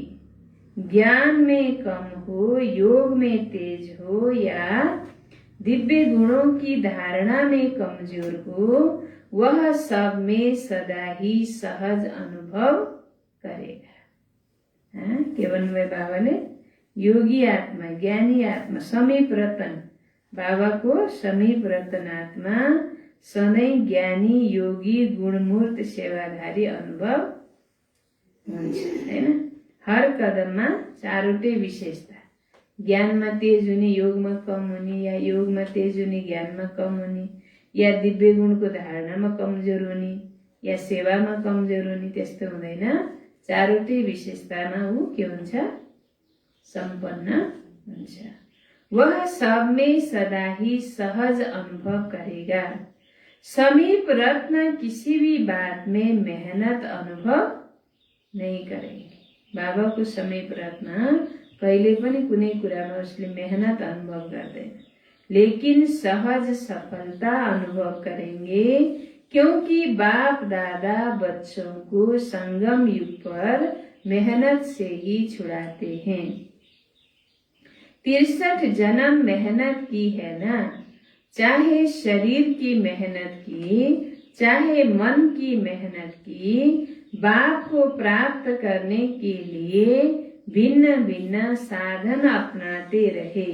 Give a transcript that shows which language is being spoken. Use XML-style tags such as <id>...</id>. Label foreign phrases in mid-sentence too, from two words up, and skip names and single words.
<hi>ज्ञान में कम हो, योग में तेज हो या दिव्य गुणों की धारणा में कमजोर हो, वह सब में सदा ही सहज अनुभव करेगा।</hi> <ne>के भन्नुभयो बाबाले? योगी आत्मा, ज्ञानी आत्मा, समीप रतन, बाबाको समीप रतन आत्मा सधैँ ज्ञानी योगी गुणमूर्त सेवाधारी अनुभव हुन्छ हैन। हर कदममा चारवटै विशेषता, ज्ञानमा तेज हुने, योगमा कम हुने, या योगमा तेज हुने, ज्ञानमा कम हुने, या दिव्य गुणको धारणामा कमजोर हुने, या सेवामा कमजोर हुने, त्यस्तो हुँदैन। चारवटै विशेषतामा ऊ के हुन्छ? सम्पन्न हुन्छ।</ne> <hi>वह सब में सदा ही सहज अनुभव करेगा। समीप रत्न किसी भी बात में मेहनत अनुभव नहीं करेंगे।</hi> <ne>बाबाको समीप रत्न कहिले पनि कुनै कुरामा उसले मेहनत अनुभव गर्दैन,</ne> <hi>लेकिन सहज सफलता अनुभव करेंगे, क्योंकि बाप दादा बच्चों को संगम युग पर मेहनत से ही छुड़ाते हैं। 63 जन्म मेहनत की है ना, चाहे शरीर की मेहनत की, चाहे मन की मेहनत की, बाप को प्राप्त करने के लिए भिन्न भिन्न साधन अपनाते रहे।</hi>